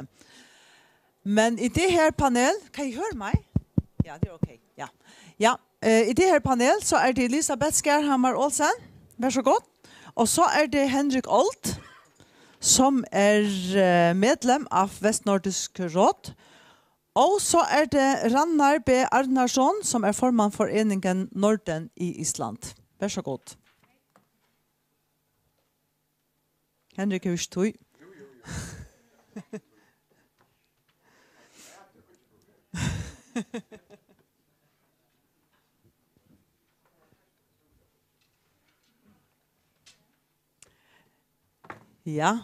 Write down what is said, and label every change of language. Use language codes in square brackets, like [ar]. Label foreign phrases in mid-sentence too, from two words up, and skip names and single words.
[sv] Men i det här panel, kan jag höra mig? Ja, det är okej. Ja. Ja, i det här panel så är det Elisabeth Skärhammar Olsen. Varsågod. Och så är det Henrik Olt som är medlem av Västnordisk råd. [no] Og så er det Rannar B. Arnarsson, som er formann for Eningen Norden i Island. Vær så god. Henrik Hurstøy. Ja.